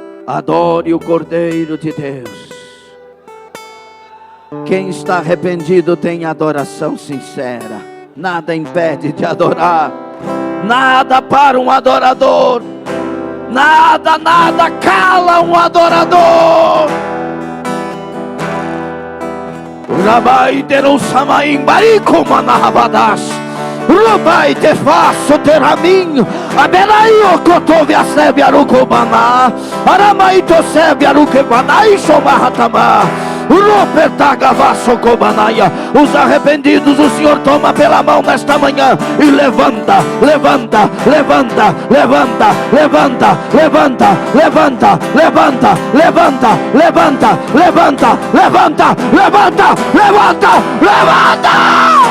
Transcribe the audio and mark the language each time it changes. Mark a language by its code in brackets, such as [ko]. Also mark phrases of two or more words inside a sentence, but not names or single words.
[pt] Adore o Cordeiro de Deus. Quem está arrependido tem adoração sincera. Nada impede de adorar. Nada para um adorador. Nada cala um adorador. Rabai teru samaim bariko manahabadas. Rabai te faço teraminho. Abelai o kotove a sebe arukobaná. Aramai to sebe arukebanai somahatama. Os arrependidos o Senhor toma pela mão nesta manhã e levanta, levanta, levanta, levanta, levanta, levanta, levanta, levanta, levanta, levanta, levanta, levanta, levanta, levanta, levanta.